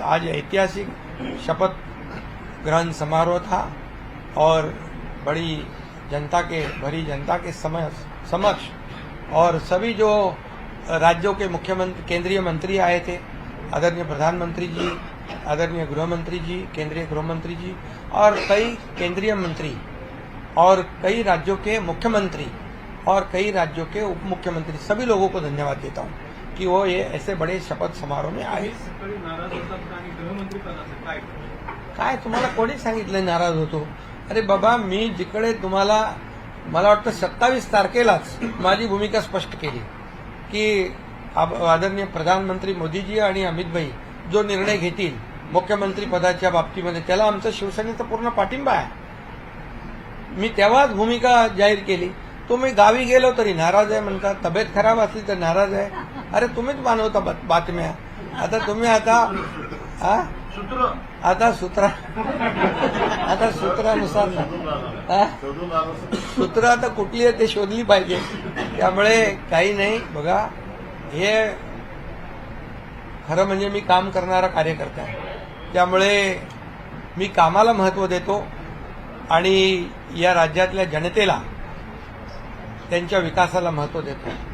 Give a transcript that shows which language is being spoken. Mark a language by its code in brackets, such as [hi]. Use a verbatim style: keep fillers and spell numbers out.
[hi] आज ऐतिहासिक शपथ ग्रहण समारोह था और बड़ी जनता के भरी जनता के समय समक्ष और सभी जो राज्यों के मुख्यमंत्री केंद्रीय मंत्री आए थे, आदरणीय प्रधानमंत्री जी, आदरणीय गृहमंत्री जी, केंद्रीय गृहमंत्री जी और कई केंद्रीय मंत्री और कई राज्यों के मुख्यमंत्री और कई राज्यों के उप मुख्यमंत्री, सभी लोगों को धन्यवाद देता हूँ कि वो ये ऐसे बड़े शपथ समारोह में आए। [mr] सकाळी नाराज होतात आणि गृहमंत्री पदाचं काय काय तुम्हाला कोणी सांगितलं नाराज होतो? अरे बाबा, मी जिकडे तुम्हाला मला वाटतं सत्तावीस तारखेलाच माझी भूमिका स्पष्ट केली की आप आदरणीय प्रधानमंत्री मोदीजी आणि अमित भाई जो निर्णय घेतील मुख्यमंत्री पदाच्या बाबतीमध्ये त्याला आमचा शिवसेनेचा पूर्ण पाठिंबा आहे. मी तेव्हाच भूमिका जाहीर केली. तुम्ही गावी गेलो तरी नाराज आहे म्हणता, तब्येत खराब असली तर नाराज आहे. अरे तुम्हीच मानवता बात- बातम्या. आता तुम्ही आता आ? सूत्र आता सूत्रा आता सूत्रानुसार आ? शोधून आलो. सूत्र आता कुठली आहे ते शोधली पाहिजे. त्यामुळे काही नाही बघा, हे खरं म्हणजे मी काम करणारा कार्यकर्ता आहे, त्यामुळे मी कामाला महत्त्व देतो आणि या राज्यातल्या जनतेला त्यांच्या विकासाला महत्त्व देतो.